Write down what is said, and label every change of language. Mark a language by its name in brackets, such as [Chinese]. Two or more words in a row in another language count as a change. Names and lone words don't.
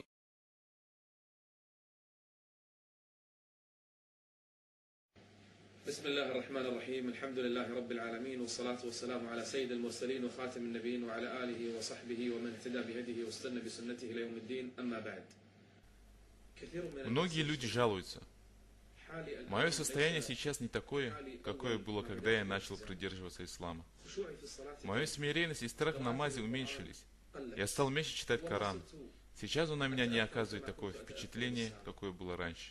[Arabic] بسم الله الرحمن الرحيم. الحمد لله رب العالمين، والصلاة والسلام على سيد المرسلين وخاتم النبيين وعلى آله وصحبه ومن اهتدى بهديه واستنى بسنته إلى يوم الدين. أما بعد. [Russian] Многие люди жалуются. Мое состояние сейчас не такое, какое было, когда я начал придерживаться ислама. Моя смиренность и страх в намазе уменьшились. Я стал меньше читать Коран. Сейчас он на меня не оказывает такое впечатление, какое было раньше.